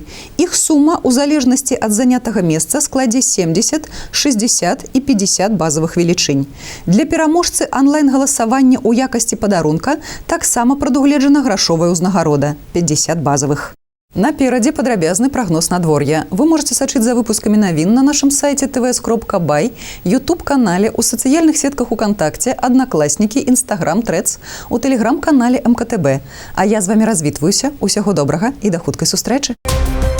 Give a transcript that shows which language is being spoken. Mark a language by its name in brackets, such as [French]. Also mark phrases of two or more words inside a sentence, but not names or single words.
[Belarusian] Іх сума ў залежнасці ад занятага месца складзе 70, 60 і 50 базавых велічынь. Для пераможцы онлайн-галасавання ў якасці падарунка таксама прадугледжана грашовая ўзнагарода – 50 базавых. Наперадзе падрабязны прагноз надвор'я. [Russian] Вы можете [Belarusian] сачыць за выпускамі навін на нашым сайце tvs.by, YouTube-канале, у сацыяльных сетках УКонтакце, Аднакласнікі, Instagram, Threads, у тэлеграм-канале МКТБ. А я з вамі развітваюся. Усяго добрага і да хуткай сустрэчы.